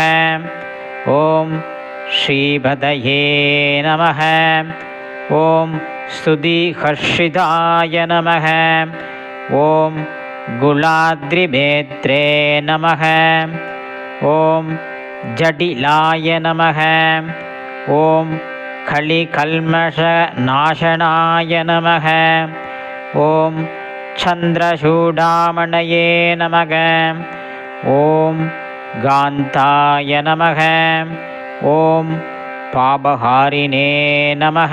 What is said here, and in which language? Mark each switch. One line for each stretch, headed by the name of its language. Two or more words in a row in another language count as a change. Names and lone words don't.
Sanskrit: ॐ श्रीपदये नमः। ॐ स्तुतिहर्षिताय नमः। ॐ गुलाद्रिभेत्रे नमः। ॐ जटिलाय नमः। ॐ कलिकल्मषनाशनाय नमः. ॐ चन्द्रचूडामणये नमः. ॐ कान्ताय नमः. ॐ पापहारिणे नमः.